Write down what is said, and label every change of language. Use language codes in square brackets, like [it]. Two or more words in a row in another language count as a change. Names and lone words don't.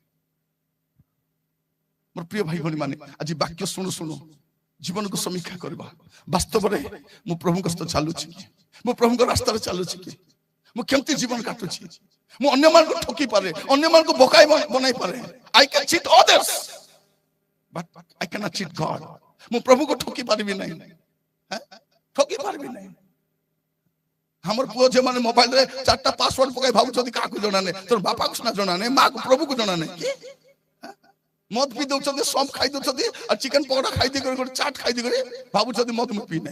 [or] ମୋର ପ୍ରିୟ ଭାଇ ଭଉଣୀ ମାନେ, ଆଜି ବାକ୍ୟ ଶୁଣୁ ଶୁଣୁ ଜୀବନକୁ ସମୀକ୍ଷା କରିବା। ବାସ୍ତବରେ ମୁଁ ପ୍ରଭୁଙ୍କ ସହିତ ଚାଲୁଛି କି? ମୁଁ ପ୍ରଭୁଙ୍କ ରାସ୍ତାରେ ଚାଲୁଛି କି? ମୁଁ କେମିତି ଜୀବନ କାଟୁଛି? ମୁଁ ଅନ୍ୟମାନଙ୍କୁ ଠକି ପାରେ, ଅନ୍ୟମାନଙ୍କୁ ବୋକାଇ ବନାଇ ପାରେ। [en] I can cheat others, but I cannot cheat God. [or] ମୁଁ ପ୍ରଭୁକୁ ଠକି ପାରିବି ନାହିଁ, ଠକି ପାରିବି ନାହିଁ। ଆମର ପୁଅ ଝିଅମାନେ ମୋବାଇଲରେ 4ଟା ପାସୱାର୍ଡ ପକାଇ ଭାବୁଛନ୍ତି କାହାକୁ ଜଣା ନାହିଁ। ତୋର ବାପାକୁ ସିନା ଜଣା ନାହିଁ, ମାକୁ ପ୍ରଭୁକୁ ଜଣା ନାହିଁ। କି ମଦ ପିଇ ଦଉଛନ୍ତି, ସମ୍ ଖାଇ ଦଉଛନ୍ତି, ଆଉ ଚିକେନ ପକୋଡା ଖାଇ ଦେଇକରି ଗୋଟେ ଚାଟ ଖାଇ ଦେଇକରି ଭାବୁଛନ୍ତି ମଦ ମୁଁ ପିଇ ନାହିଁ।